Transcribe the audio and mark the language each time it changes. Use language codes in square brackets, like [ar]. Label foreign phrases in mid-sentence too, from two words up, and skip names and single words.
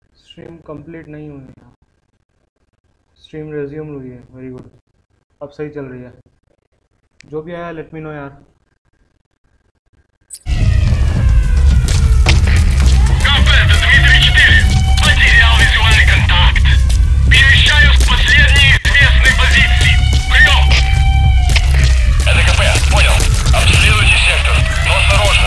[en] stream complete [hi] नहीं हुई है, [en] stream resume [hi] हुई है। [en] very good, [hi] अब सही चल रही है। जो भी आया [en] let me know [hi] यार। [ru] Потерял визуальный контакт. Перемещаюсь к последней известной позиции. Прием! Это КП, понял. Обследуйте сектор, но осторожно.